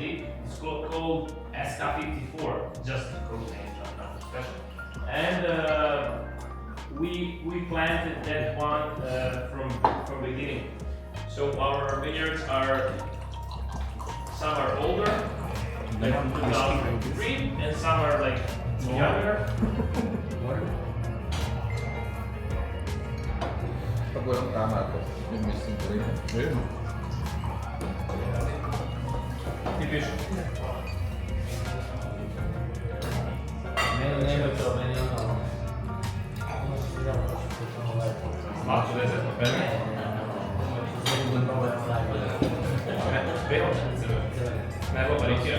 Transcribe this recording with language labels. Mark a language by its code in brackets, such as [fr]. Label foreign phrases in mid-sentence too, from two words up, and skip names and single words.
[en] It's called SK54, just the code name, not special. And we planted that one from beginning. So our vineyards are, some are older, like 2003, and some are like younger. [tl] Pag walang tama to, yung missing ko rin. Ayun. [de] Typisch. Machst du das etwa fertig? [it] Ne, va parecchio.